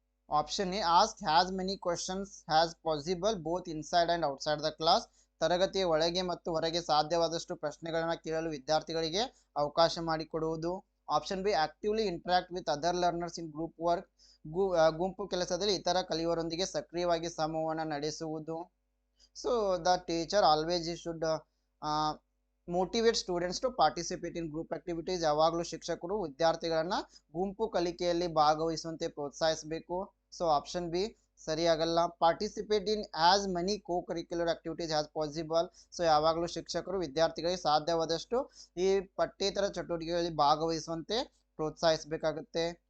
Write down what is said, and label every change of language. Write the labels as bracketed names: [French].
[English] Option A ask has many questions has possible both inside and outside the class. [Kannada] ತರಗತಿಯ ಒಳಗೆ ಮತ್ತು ಹೊರಗೆ ಸಾಧ್ಯವಾದಷ್ಟು ಪ್ರಶ್ನೆಗಳನ್ನ ಕೇಳಲು ವಿದ್ಯಾರ್ಥಿಗಳಿಗೆ ಅವಕಾಶ ಮಾಡಿಕೊಡುವುದು. [English] Option B actively interact with other learners in group work. [Kannada] ಗುಂಪು ಕೆಲಸದಲ್ಲಿ ಇತರ ಕಲಿಯುವವರೊಂದಿಗೆ ಸಕ್ರಿಯವಾಗಿ ಸಂವಹನ ನಡೆಸುವುದು. [English] So the teacher always should motivate students to participate in group activities. [Kannada] ಯಾವಾಗಲೂ ಶಿಕ್ಷಕರು ವಿದ್ಯಾರ್ಥಿಗಳನ್ನ ಗುಂಪು ಕಲಿಕೆಯಲ್ಲಿ ಭಾಗವಹಿಸುವಂತೆ ಪ್ರೋತ್ಸಾಹಿಸಬೇಕು. So option B ಸರಿಯಾಗಲ್ಲ. [English] Participate in as many co curricular activities as possible. [Kannada] So ಯಾವಾಗಲೂ ಶಿಕ್ಷಕರು ವಿದ್ಯಾರ್ಥಿಗಳಿಗೆ ಸಾಧ್ಯವಾದಷ್ಟು ಈ ಪಠ್ಯೇತರ ಚಟುವಟಿಕೆಗಳಲ್ಲಿ ಭಾಗವಹಿಸುವಂತೆ ಪ್ರೋತ್ಸಾಹಿಸಬೇಕಾಗುತ್ತೆ.